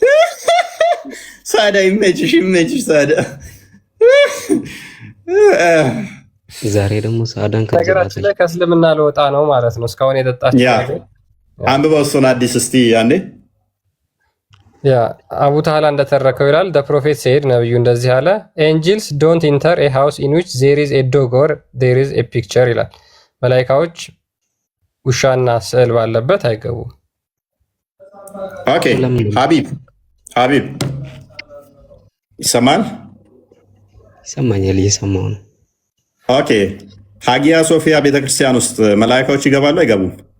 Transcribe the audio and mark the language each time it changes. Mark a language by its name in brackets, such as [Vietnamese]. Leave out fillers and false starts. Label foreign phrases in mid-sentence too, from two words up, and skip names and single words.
[Amharic] ሳዳ ይመችሽ ሳዳ። ዛሬ ደግሞ ሳዳን ነገራችን ላይ ከእስልምና ልወጣ ነው ማለት ነው። እስካሁን የጠጣችው አንብበው እሱን አዲስ እስቲ ያኔ አቡ ታህላ እንደተረከው ይላል። [English] the prophet said [Amharic] ነብዩ እንደዚህ አለ [English] angels don't enter a house in which there is a dog or there is a picture [Amharic] ይላል። መላእክቶች ውሻና ስዕል ባለበት አይገቡም። ኦኬ ሀቢብ ይሰማል? ይሰማኛል፣ እየሰማሁ ነው። ኦኬ ሀጊያ ሶፊያ ቤተክርስቲያን ውስጥ መላእክቶች ይገባሉ አይገቡም?